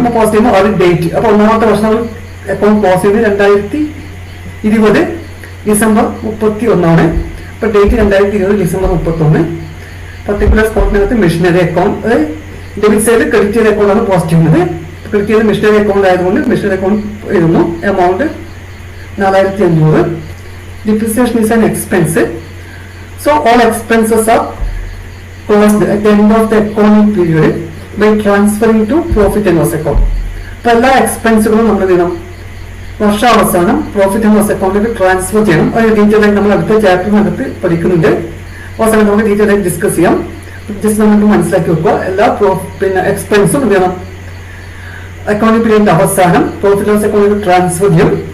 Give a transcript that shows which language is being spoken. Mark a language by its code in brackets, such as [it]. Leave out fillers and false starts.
[ml] അപ്പോൾ പോസ്റ്റ് ചെയ്യുമ്പോൾ അത് ഡേറ്റ്. അപ്പോൾ ഒന്നാമത്തെ വർഷം നമ്മൾ അക്കൗണ്ട് ക്ലോസ് ചെയ്ത് 2020 ഡിസംബർ 31. അപ്പോൾ date 2020 December 31. Particular സ്പോട്ടിനകത്ത് machinery account debit സൈഡിൽ ക്രെഡിറ്റ് ചെയ്ത അക്കൗണ്ടാണ് പോസ്റ്റ് ചെയ്യുന്നത്. ക്രെഡിറ്റ് ചെയ്ത മെഷീനറി അക്കൗണ്ട് ആയതുകൊണ്ട് മെഷീനറി അക്കൗണ്ട് എഴുതുന്നു. Amount 4,500. [en] Depreciation is an expense. So all expenses are closed at the end of the accounting period by transferring to profit and loss account. [ml] അപ്പോൾ എല്ലാ എക്സ്പെൻസുകളും നമ്മൾ ചെയ്യണം വർഷാവസാനം profit and loss അക്കൗണ്ടിലേക്ക് transfer ചെയ്യണം. അതിന് detail ആയിട്ട് നമ്മൾ അടുത്ത ചാപ്റ്ററിനകത്ത് പഠിക്കുന്നുണ്ട്. അവസാനം നമുക്ക് ഡീറ്റെയിൽ ആയിട്ട് ഡിസ്കസ് ചെയ്യാം. ജസ്റ്റ് നമുക്ക് മനസ്സിലാക്കി വെക്കുക. എല്ലാ എക്സ്പെൻസും എന്ത് ചെയ്യണം അക്കൗണ്ടിംഗ് പീരീഡിന്റെ അവസാനം പ്രോഫിറ്റ് ലോസ് അക്കൗണ്ടിലേക്ക് ട്രാൻസ്ഫർ ചെയ്യും.